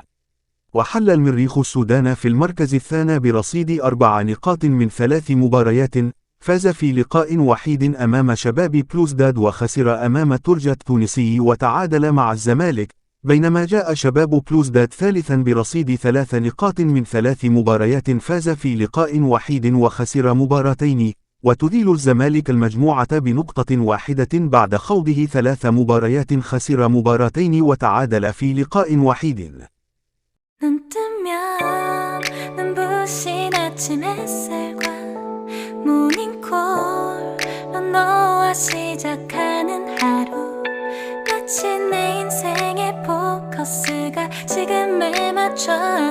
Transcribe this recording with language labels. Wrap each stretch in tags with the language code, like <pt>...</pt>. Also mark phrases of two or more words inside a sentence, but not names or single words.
<ar>وحل المريخ السودان في المركز الثاني برصيد 4 نقاط من 3 مباريات، فاز في لقاء وحيد أمام شباب بلوزداد وخسر أمام الترجي التونسي وتعادل مع الزمالك، بينما جاء شباب بلوزداد ثالثا برصيد 3 نقاط من 3 مباريات، فاز في لقاء وحيد وخسر مباراتين. وتذيل الزمالك المجموعة بنقطة واحدة بعد خوضه 3 مباريات، خسر مباراتين وتعادل في لقاء وحيد.</ar> <ko>눈 뜨면 눈부신 아침 햇살과 모닝콜로 너와 시작하는 하루, 마치 내 인생의 포커스가 지금에 맞춰</ko>